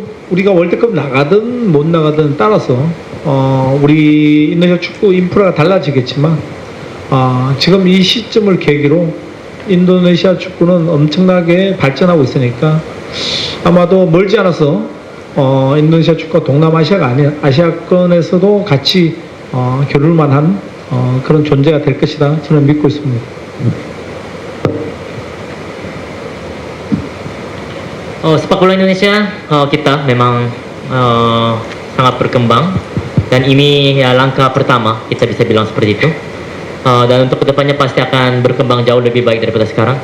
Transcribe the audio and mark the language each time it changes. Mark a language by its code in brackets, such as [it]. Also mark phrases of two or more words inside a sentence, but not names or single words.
[ko] 우리가 월드컵 나가든 못 나가든 따라서 우리 인도네시아 축구 인프라가 달라지겠지만, 지금 이 시점을 계기로 인도네시아 축구는 엄청나게 발전하고 있으니까 아마도 멀지 않아서 인도네시아 축구가 동남아시아가 아닌 아시아권에서도 같이 겨룰만한 그런 존재가 될 것이다, 저는 믿고 있습니다. [id] Sepak bola Indonesia kita memang sangat berkembang, dan ini ya langkah pertama, kita bisa bilang seperti itu. Dan untuk kedepannya pasti akan berkembang jauh lebih baik daripada sekarang.